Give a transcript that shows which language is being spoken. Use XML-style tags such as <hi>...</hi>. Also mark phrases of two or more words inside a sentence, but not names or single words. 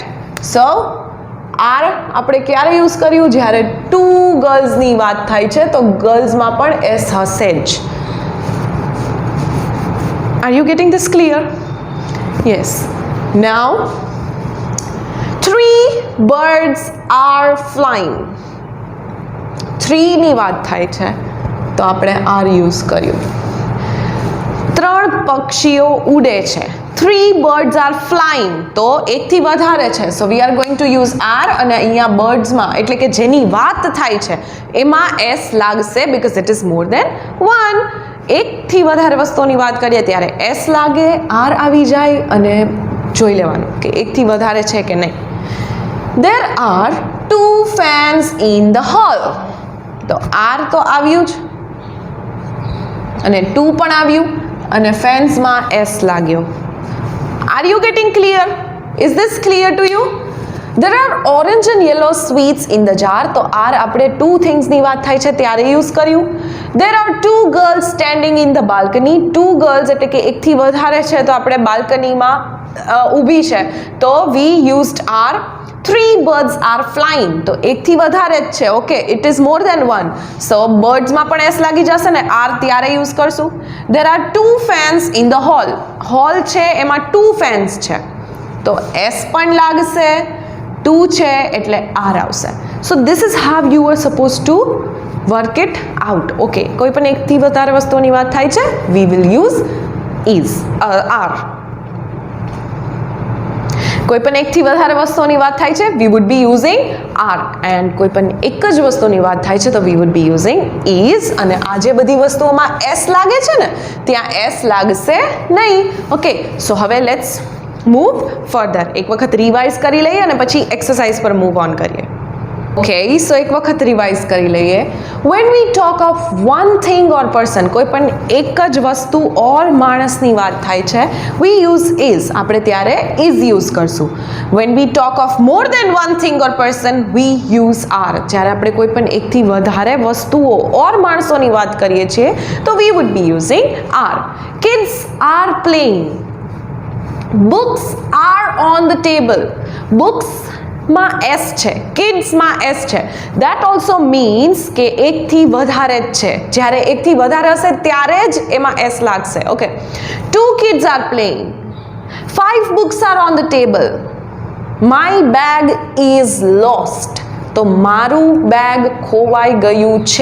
<gu>So r આપણે ક્યારે યુઝ કર્યું? જ્યારે</gu> <en>two girls</en> <gu>ની વાત થાય છે તો girlsમાં પણ s હશે જ.</gu> <en>Are you getting this clear? Yes. Now, three birds are flying.</en> <gu>Three ની વાત થાય છે તો આપણે r યુઝ કર્યું. ત્રણ પક્ષીઓ ઉડે છે.</gu> <en>Three birds are flying</en> <gu>તો એકથી વધારે છે</gu> <en>so we are going to use r</en> <gu>અને અહીંયા birdsમાં એટલે કે જેની વાત થાય છે એમાં s લાગશે</gu> <en>because it is more than one.</en> <gu>એકથી વધારે વસ્તુઓની વાત કરીએ ત્યારે s લાગે, r આવી જાય અને જોઈ લેવાનું કે એકથી વધારે છે કે નહીં.</gu> <en>There are two fans in the hall.</en> <gu>તો r તો આવ્યું જ અને 2 પણ આવ્યું અને ફેન્સમાં s લાગ્યો.</gu> <en>Are you getting clear? Is this clear to you? There are orange and yellow sweets in the jar</en> <gu>તો r આપણે two thingsની વાત થાય છે ત્યારે યુઝ કર્યું.</gu> <en>There are two girls standing in the balcony. Two girls</en> <gu>એટલે કે એકથી વધારે છે તો આપણે બાલ્કનીમાં ઊભી છે તો</gu> <en>we used r. Three birds are flying</en> <gu>તો એકથી વધારે જ છે. ઓકે,</gu> <en>it is more than one so</en> <gu>birdsમાં પણ s લાગી જશે ને r ત્યારે યુઝ કરશું.</gu> <en>There are two fans in the hall.</en> <gu>Hall છે એમાં</gu> <en>two fans</en> <gu>છે તો s પણ લાગશે, 2 છે એટલે r આવશે.</gu> <en>So this is how you are supposed to work it out.</en> <gu>Okay, કોઈ પણ એકથી વધારે વસ્તુઓની વાત થાય છે</gu> <en>we will use is r.</en> <gu>કોઈ પણ એકથી વધારે વસ્તુઓની વાત થાય છે</gu> <en>we would be using r and</en> <gu>કોઈ પણ એક જ વસ્તુની વાત થાય છે તો</gu> <en>we would be using is</en> <gu>અને આ જે બધી વસ્તુઓમાં s લાગે છે ને ત્યાં s લાગશે નહીં.</gu> <en>Okay, so હવે let's move further.</en> <gu>એક વખત રિવાઇઝ કરી લઈએ અને પછી એક્સરસાઇઝ પર</gu> <en>move on</en> <gu>કરીએ.</gu> <en>Okay, so</en> <gu>એક વખત રિવાઇઝ કરી લઈએ.</gu> <en>When we talk of one thing or person,</en> <gu>કોઈ પણ એક જ વસ્તુ ઓર માણસની વાત થાય છે,</gu> <en>we use is.</en> <gu>આપણે ત્યારે is યુઝ કરશું.</gu> <en>When we talk of more than one thing or person, we use are.</en> <gu>જ્યારે આપણે કોઈ પણ એકથી વધારે વસ્તુઓ ઓર માણસોની વાત કરીએ છીએ તો</gu> <en>we would be using are. Kids are playing. Books are on the table.</en> <gu>Books માં s છે, કિડ્સ માં s છે.</gu> <en>That also means</en> <gu>કે એકથી વધારે જ છે. જ્યારે એકથી વધારે હશે ત્યારે જ એમાં s લાગશે.</gu> <en>Okay. 2 kids are playing. 5 books are on the table. My bag is lost.</en> <gu>તો મારું બેગ ખોવાઈ ગયું છે.</gu>